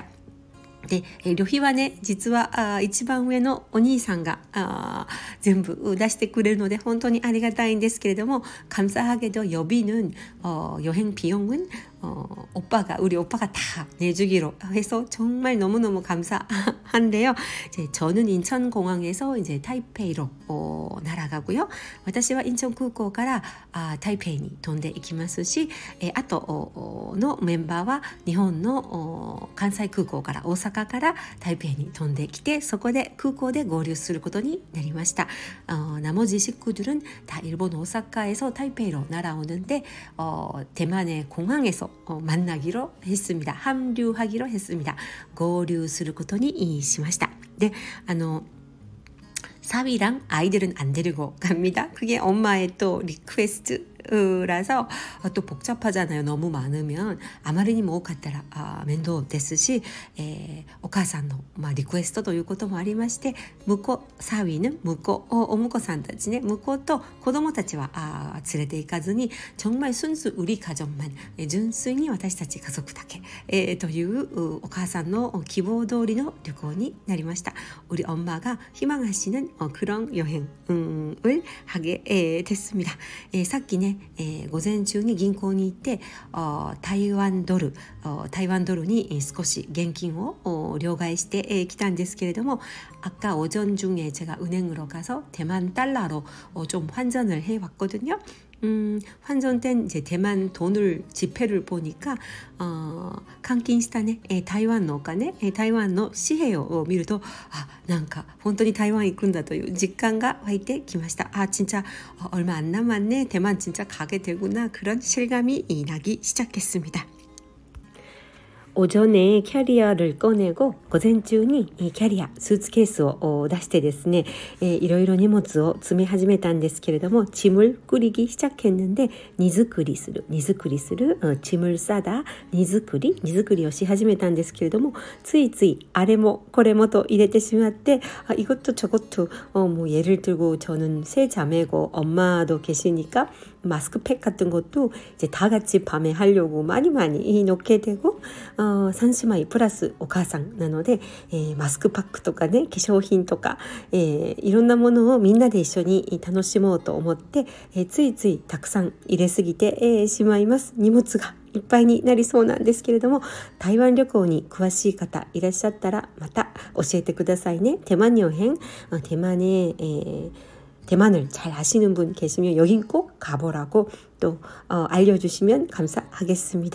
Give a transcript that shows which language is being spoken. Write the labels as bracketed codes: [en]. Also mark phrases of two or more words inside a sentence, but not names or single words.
[ja] で旅費はね実は一番上のお兄さんが全部出してくれるので本当にありがたいんですけれども [ko] 감사하게도 여비는 여행 비용은 우리 오빠가 다 내주기로 해서 정말 너무너무 감사한데요. 이제 저는 인천공항에서 이제 타이페이로 날아가고요. [ja] 私は 인천空港から 타이페이に 飛んでいきますし、あとのメンバーは日本の関西空港から大阪から台北に飛んできてそこで空港で合流することになりました. [ko] 나머지 식구들은 다 일본 오사카에서 타이페이로 날아오는데 대만의 공항에서 만나기로 했습니다. 합류하기로 했습니다. [ja] 合流することにしました. [ko] で 사위랑 아이들은 안 데리고 갑니다. 그게 엄마의 또 리퀘스트라서 또 복잡하잖아요. 너무 많으면 [ja] 아마리にも多かったら面倒ですし、お母さんの、リクエストということもありまして、向こうサ위는向こうお婿さんたちね、向こうと子供たちは連れて行かずに [ko] 정말 순수 우리 가족만、 [ja] 純粋に私たち家族だけ、というお母さんの希望通りの旅行になりました。 [ko] 우리 엄마가 희망하시는 그런 여행을 하게 됐습니다. [ja] さっきね、午前中に銀行に行って、台湾ドルに少し現金を両替してきたんですけれども, [ko] 아까 오전 중에 제가 은행으로 가서 대만 달러로 좀 환전을 해왔거든요. 환전된 이제 대만 돈을 지폐를 보니까 [ja] 換金したね、台湾のお金、台湾の紙幣を見ると、なんか本当に台湾行くんだという実感が湧いてきました。 [ko] 진짜 얼마 안 남았네. 대만 진짜 가게 되구나. 그런 실감이 나기 시작했습니다. 오전에 캐리어를 꺼내고 [ja] 午前中にキャリアスーツケースを出してですね、いろいろ荷物を詰め始めたんですけれども、 [ko] 짐을 꾸리기 시작했는데 [ja] 荷造りする [ko] 짐을 싸다 [ja] 荷造りをし始めたんですけれども、ついついあれもこれもと入れてしまって、 [ko] 이것도 저것도 뭐 예를 들고 저는 세 자매고 엄마도 계시니까 마스크팩 같은 것도 이제 다 같이 밤에 하려고 많이 넣게 되고, [ja] 三姉妹プラスお母さんなので、マスクパックとかね、化粧品とか、いろんなものをみんなで一緒に楽しもうと思って、ついついたくさん入れすぎて、しまいます。荷物がいっぱいになりそうなんですけれども、台湾旅行に詳しい方いらっしゃったらまた教えてくださいね。 [ko] 대만 여행, 대만을 잘 아시는 분 계시면 여긴 꼭 가보라고 또 알려주시면 감사하겠습니다.